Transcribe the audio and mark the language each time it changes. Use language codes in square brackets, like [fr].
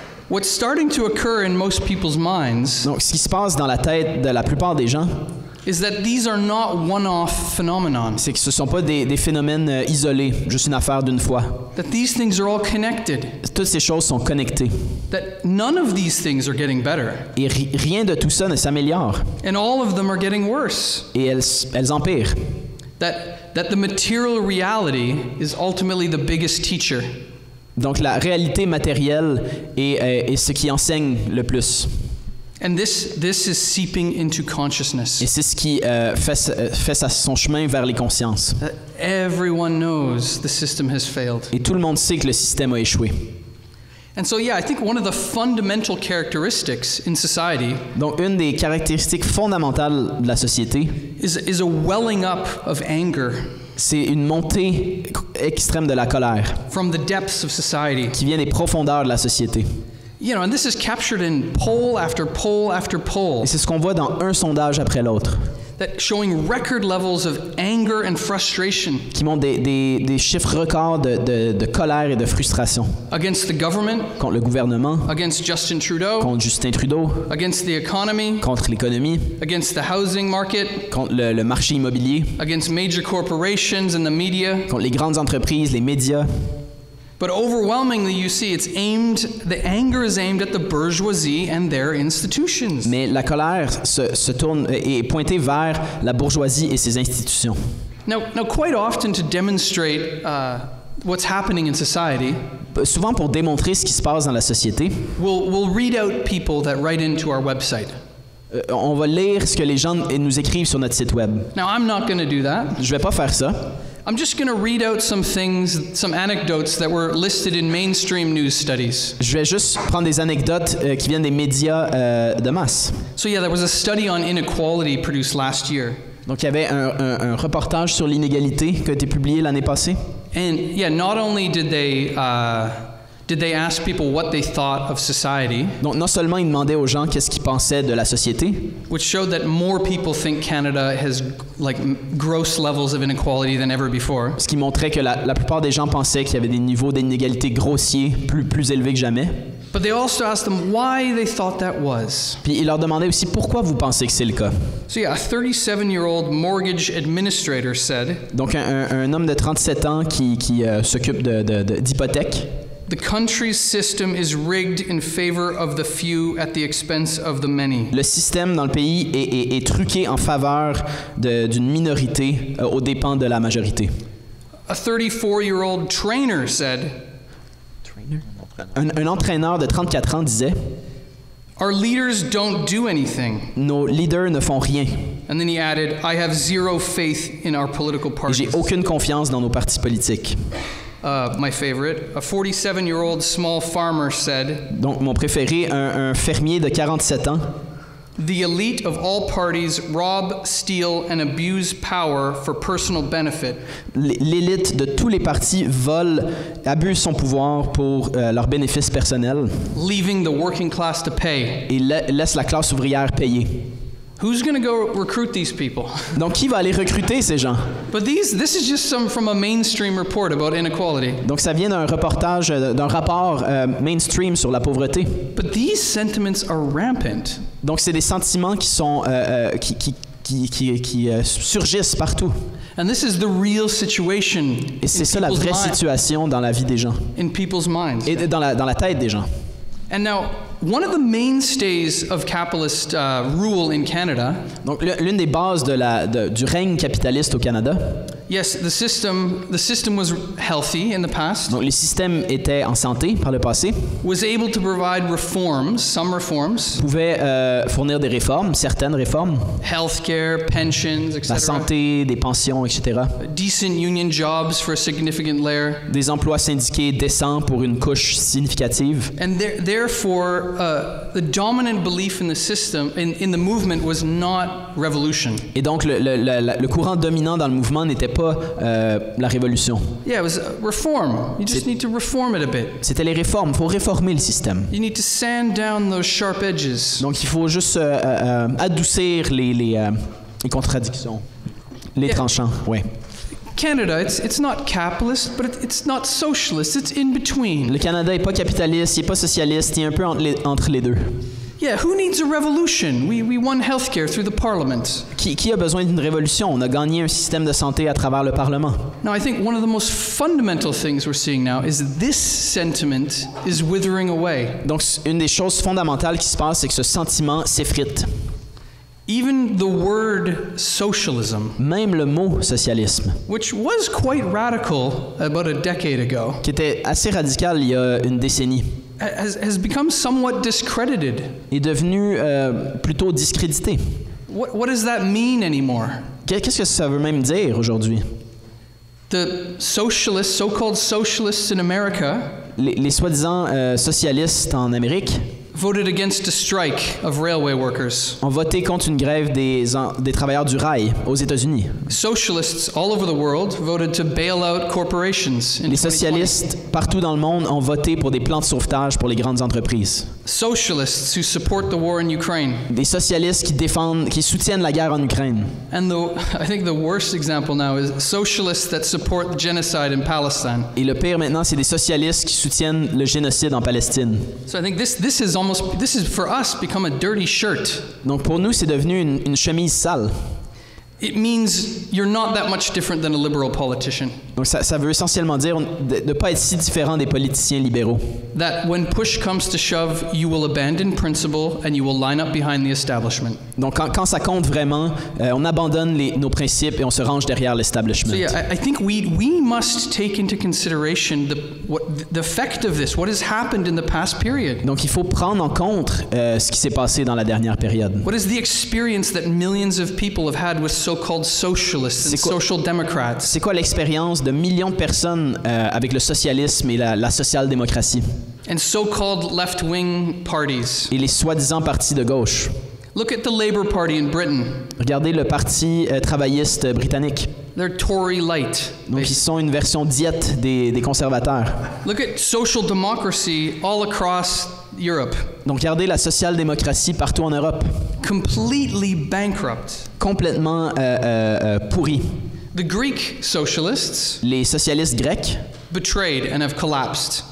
[en] What's starting to occur in most people's minds [fr] Donc ce qui se passe dans la tête de la plupart des gens, [en] is that these are not one-off phenomenon. [fr] c'est que ce ne sont pas des phénomènes isolés, juste une affaire d'une fois. [en] That these things are all connected. [fr] Toutes ces choses sont connectées. [en] That none of these things are getting better. [fr] Et rien de tout ça ne s'améliore. [en] And all of them are getting worse. [fr] Et elles empirent. [en] That the material reality is ultimately the biggest teacher. [fr] Donc la réalité matérielle est ce qui enseigne le plus. [en] And this is seeping into consciousness. [fr] Et c'est ce qui fait son chemin vers les consciences. [en] Everyone knows the system has failed. [fr] Et tout le monde sait que le système a échoué. [en] And so, yeah, I think one of the fundamental characteristics in society [fr] Donc une des caractéristiques fondamentales de la société [en] is a welling up of anger [fr] c'est une montée extrême de la colère [en] from the depths of society. [fr] Qui vient des profondeurs de la société. [en] You know, and this is captured in poll after poll after poll. [fr] Et c'est ce qu'on voit dans un sondage après l'autre. [en] That showing record levels of anger and frustration. [fr] Qui montrent des chiffres records de colère et de frustration. [en] Against the government. [fr] Contre le gouvernement. [en] Against Justin Trudeau. [fr] Contre Justin Trudeau. [en] Against the economy. [fr] Contre l'économie. [en] Against the housing market. [fr] Contre le marché immobilier. [en] Against major corporations and the media. [fr] Contre les grandes entreprises, les médias. [en] But overwhelmingly, you see, the anger is aimed at the bourgeoisie and their institutions. [fr] Mais la colère se tourne est pointée vers la bourgeoisie et ses institutions. [en] Now quite often to demonstrate what's happening in society, [fr] souvent pour démontrer ce qui se passe dans la société, [en] we'll read out people that write into our website. [fr] On va lire ce que les gens nous écrivent sur notre site web. [en] Now I'm not going to do that. [fr] Je vais pas faire ça. [en] I'm just going to read out some anecdotes that were listed in mainstream news studies. [fr] Je vais juste prendre des anecdotes qui viennent des médias de masse. [en] So yeah, there was a study on inequality produced last year. [fr] Donc il y avait un reportage sur l'inégalité qui a été publié l'année passée. [en] And yeah, not only did they ask people what they thought of society, [fr] donc non seulement ils demandaient aux gens qu'est-ce qu'ils pensaient de la société, [en] which showed that more people think Canada has like gross levels of inequality than ever before. [fr] Ce qui montrait que la plupart des gens pensaient qu'il y avait des niveaux d'inégalité grossiers plus élevés que jamais. [en] But they also asked them why they thought that was. [fr] Puis ils leur demandaient aussi pourquoi vous pensez que c'est le cas. [en] So yeah, a 37-year-old mortgage administrator said. [fr] Donc un homme de 37 ans qui s'occupe d'hypothèques. [en] The country's system is rigged in favor of the few at the expense of the many. [fr] Le système dans le pays est truqué en faveur d'une minorité aux dépens de la majorité. [en] A 34-year-old trainer said. [fr] Un entraîneur de 34 ans disait. [en] Our leaders don't do anything. [fr] Nos leaders ne font rien. [en] And then he added, I have zero faith in our political parties. [fr] J'ai aucune confiance dans nos partis politiques. [en] My favorite, a 47-year-old small farmer said. [fr] Donc mon préféré, un fermier de 47 ans. [en] The elite of all parties rob, steal and abuse power for personal benefit. [fr] L'élite de tous les partis vole, abuse son pouvoir pour leurs bénéfices personnels. [en] Leaving the working class to pay. [fr] Et laisse la classe ouvrière payer. [en] Who's going to go recruit these people? [fr] Donc, qui va aller recruter ces gens? [en] But this is just from a mainstream report about inequality. [fr] Donc, ça vient d'un reportage, d'un rapport mainstream sur la pauvreté. [en] But these sentiments are rampant. [fr] Donc, c'est des sentiments qui sont qui surgissent partout. [en] And this is the real situation. [fr] Et c'est ça la vraie situation dans la vie des gens. [en] In people's minds. [fr] Et dans la tête des gens. [en] And now, one of the mainstays of capitalist rule in Canada. [fr] Donc, l'une des bases du règne capitaliste au Canada. [en] Yes, the system was healthy in the past. [fr] Donc, le système était en santé par le passé. [en] Was able to provide reforms, some reforms. [fr] Pouvait fournir des réformes, certaines réformes. [en] Healthcare, pensions, etc. [fr] La santé, des pensions, etc. [en] Decent union jobs for a significant layer. [fr] Des emplois syndiqués décents pour une couche significative. [en] And therefore, the dominant belief in the system, in the movement, was not revolution. [fr] Et donc, le courant dominant dans le mouvement n'était pas la révolution. [en] Yeah, it was reform. You just need to reform it a bit. [fr] C'était les réformes. Il faut réformer le système. [en] You need to sand down those sharp edges. [fr] Donc, il faut juste adoucir les contradictions, les tranchants. Ouais. [en] Canada, it's not capitalist, but it's not socialist. It's in between. [fr] Le Canada n'est pas capitaliste, il n'est pas socialiste, il est un peu entre les deux. [en] Yeah, who needs a revolution? We won healthcare through the parliament. [fr] Qui a besoin d'une révolution? On a gagné un système de santé à travers le Parlement. [en] Now, I think one of the most fundamental things we're seeing now is this sentiment is withering away. [fr] Donc, une des choses fondamentales qui se passe, c'est que ce sentiment s'effrite. [en] Even the word socialism, [fr] même le mot socialisme, [en] which was quite radical about a decade ago, [fr] qui était assez radical il y a une décennie, [en] has become somewhat discredited. [fr] Est devenu plutôt discrédité. [en] What does that mean anymore? [fr] Qu'est-ce que ça veut même dire aujourd'hui? [en] The socialists, so-called socialists in America, [fr] les soi-disant socialistes en Amérique, [en] voted against a strike of railway workers. [fr] Ont voté contre une grève des travailleurs du rail aux États-Unis. [en] Socialists all over the world voted to bail out corporations in 2020. [fr] Les socialistes partout dans le monde ont voté pour des plans de sauvetage pour les grandes entreprises. [en] Socialists who support the war in Ukraine. [fr] Des socialistes qui soutiennent la guerre en Ukraine. [en] And I think the worst example now is socialists that support the genocide in Palestine. [fr] Et le pire maintenant, c'est des socialistes qui soutiennent le génocide en Palestine. [en] So I think this is for us become a dirty shirt. [fr] Donc pour nous, c'est devenu une chemise sale. [en] It means you're not that much different than a liberal politician. [fr] Donc ça veut essentiellement dire de ne pas être si différent des politiciens libéraux. [en] That when push comes to shove, you will abandon principle and you will line up behind the establishment. [fr] Donc quand ça compte vraiment, on abandonne nos principes et on se range derrière l'establishment. [en] So yeah, I think we must take into consideration the effect of this, what has happened in the past period. [fr] Donc il faut prendre en compte ce qui s'est passé dans la dernière période. [en] What is the experience that millions of people have had with so-called socialists and social democrats? [fr] C'est quoi l'expérience de millions de personnes avec le socialisme et la social-démocratie? [en] And so-called left-wing parties. [fr] Et les soi-disant partis de gauche. [en] Look at the Labour Party in Britain. [fr] Regardez le parti travailliste britannique. [en] They're Tory light. [fr] Donc ils sont une version diète des conservateurs. [en] Look at social democracy all across Europe. [fr] Donc regardez la social-démocratie partout en Europe. [en] Completely bankrupt. [fr] Complètement pourri. [en] The Greek socialists, [fr] les socialistes grecs, [en] betrayed and have collapsed.